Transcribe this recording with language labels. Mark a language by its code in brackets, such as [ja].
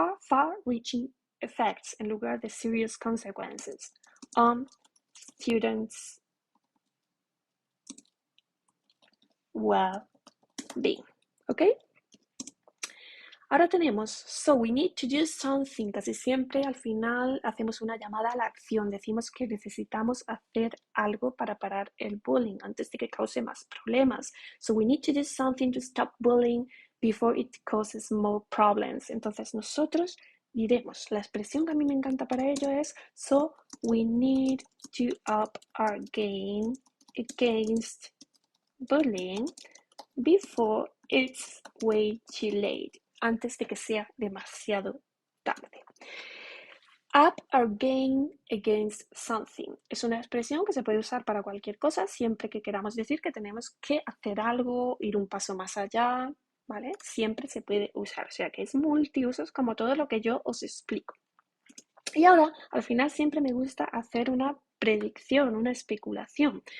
[en] Far-reaching effects [es] en lugar de [en] serious consequences on students' well-being. ¿Ok? [es] Ahora tenemos, [en] so we need to do something. [es] Casi siempre al final hacemos una llamada a la acción. Decimos que necesitamos hacer algo para parar el bullying antes de que cause más problemas. [en] So we need to do something to stop bullying before it causes more problems. [es] Entonces nosotros diremos, la expresión que a mí me encanta para ello es, [en] so we need to up our game against bullying before it's way too late. [es] Antes de que sea demasiado tarde. [en] Up or gain against something. [es] Es una expresión que se puede usar para cualquier cosa siempre que queramos decir que tenemos que hacer algo, ir un paso más allá, ¿vale? Siempre se puede usar, o sea que es multiusos como todo lo que yo os explico. Y ahora, al final, siempre me gusta hacer una predicción, una especulación.